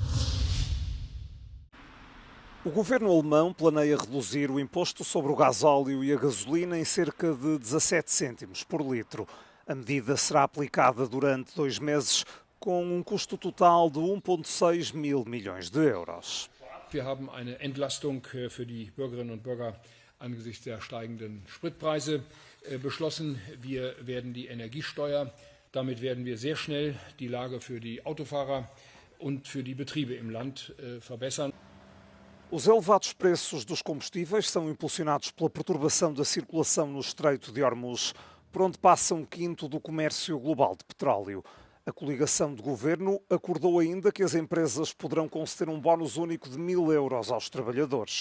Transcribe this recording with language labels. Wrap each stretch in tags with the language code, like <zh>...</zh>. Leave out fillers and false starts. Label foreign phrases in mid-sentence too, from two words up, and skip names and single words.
<pt>O governo alemão planeia reduzir o imposto sobre o gasóleo e a gasolina em cerca de 17 cêntimos por litro. A medida será aplicada durante 2 meses, com um custo total de 1,6 mil milhões de euros.</pt> <de>Wir haben eine Entlastung für die Bürgerinnen und Bürger angesichts der steigenden Spritpreise beschlossen. Wir werden die Energiesteuer, damit werden wir sehr schnell die Lage für die Autofahrer und für die Betriebe im Land verbessern.</de> <pt>Os elevados preços dos combustíveis são impulsionados pela perturbação da circulação no Estreito de Hormuz, por onde passa 1/5 do comércio global de petróleo. A coligação de governo acordou ainda que as empresas poderão conceder um bónus único de 1.000 euros aos trabalhadores.</pt>